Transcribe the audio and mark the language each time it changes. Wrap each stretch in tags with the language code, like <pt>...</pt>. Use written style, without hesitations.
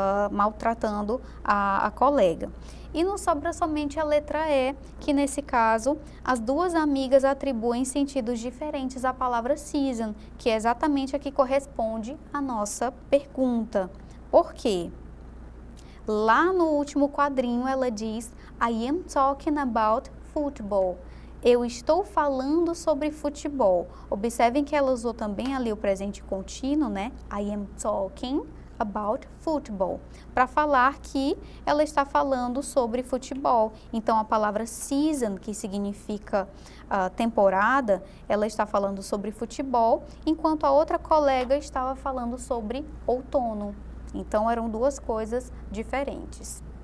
<pt>Maltratando a colega. E nos sobra somente a letra E, que nesse caso as duas amigas atribuem sentidos diferentes à palavra season, que é exatamente a que corresponde à nossa pergunta. Por quê? Lá no último quadrinho ela diz,</pt> <en>I am talking about football.</en> <pt>Eu estou falando sobre futebol. Observem que ela usou também ali o presente contínuo, né?</pt> <en>I am talking about football.</en> <pt>Para falar que ela está falando sobre futebol. Então, a palavra season, que significa temporada, ela está falando sobre futebol, enquanto a outra colega estava falando sobre outono. Então, eram duas coisas diferentes.</pt>